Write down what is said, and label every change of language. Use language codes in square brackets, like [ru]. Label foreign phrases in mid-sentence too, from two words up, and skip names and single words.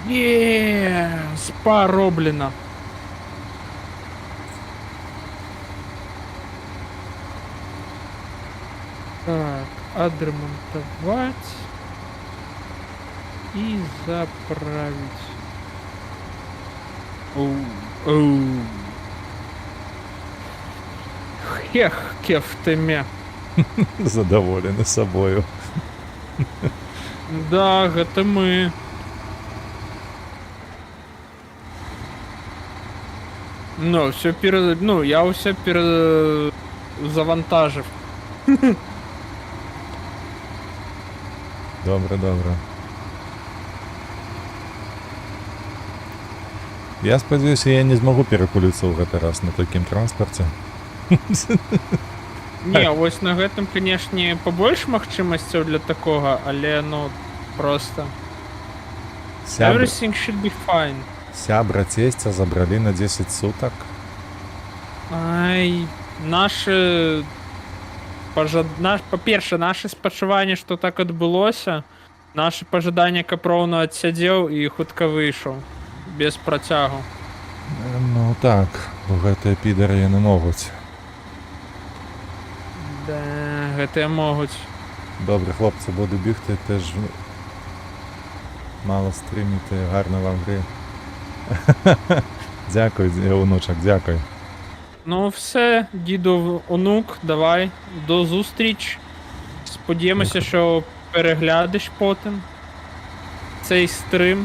[ru] Спа роблена. Так, отремонтовать и заправить. Оу, оу. Хех, кефтеме. [be] Задоволены собою. Да, гэта мы. [uk] Ну, все ну, я все завантажив. Добре, добре. [be] Я спадзяюся, я не змагу перакуліцца ў гэты раз на такім транспарце. Не, вось на гэтым, канешне, побольш магчымасцяў для такога, але, ну, просто... Сябра, [en] Everything should be fine. [be] сябра цесця забралі на 10 сутак. Ай, па-перша, наше спачуванне, што так адбылося, наше пажаданне, каб роўна адсядзеў і хутка выйшаў. Без працягу. Ну так, бо гэтыя підары яны могуць. Да, гэтыя могуць. [uk] Добре, хлопці, буду бігти, теж мало стріміти, гарно вам гри. Дякую, онучок, дякую. Ну все, діду, онук, давай, до зустріч. Сподіваємося, що переглядиш потім цей стрим.